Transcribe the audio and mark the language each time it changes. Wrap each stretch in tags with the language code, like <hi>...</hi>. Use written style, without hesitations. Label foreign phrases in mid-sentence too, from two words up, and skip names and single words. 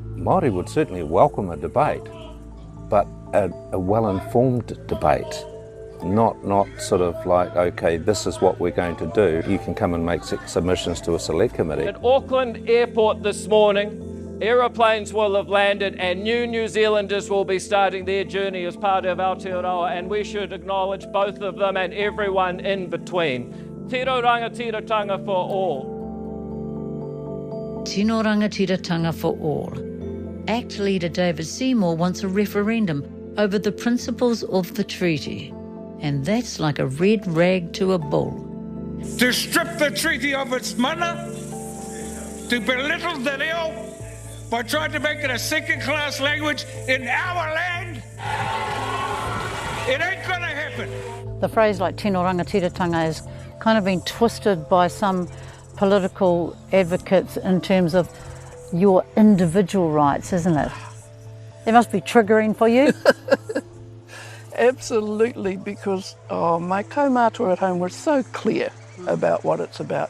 <en>Māori would certainly welcome a debate, but a well-informed debate, not sort of like, okay, this is what we're going to do. You can come and make submissions to a select committee. At Auckland Airport this morning, aeroplanes will have landed and New Zealanders will be starting their journey as part of Aotearoa, and we should acknowledge both of them and everyone in between.</en> <mi>Tiro rangatiratanga</mi> <en>for all.</en> <mi>Tino rangatiratanga</mi> <en>for all. ACT leader David Seymour wants a referendum over the principles of the treaty. And that's like a red rag to a bull. To strip the treaty of its mana, to belittle the reo by trying to make it a second-class language in our land, it ain't gonna happen. The phrase like</en> <mi>tino rangatiratanga</mi> <en>has kind of been twisted by some political advocates in terms of your individual rights, isn't it? It must be triggering for you. Absolutely, because my kaumātua at home were so clear about what it's about.</en>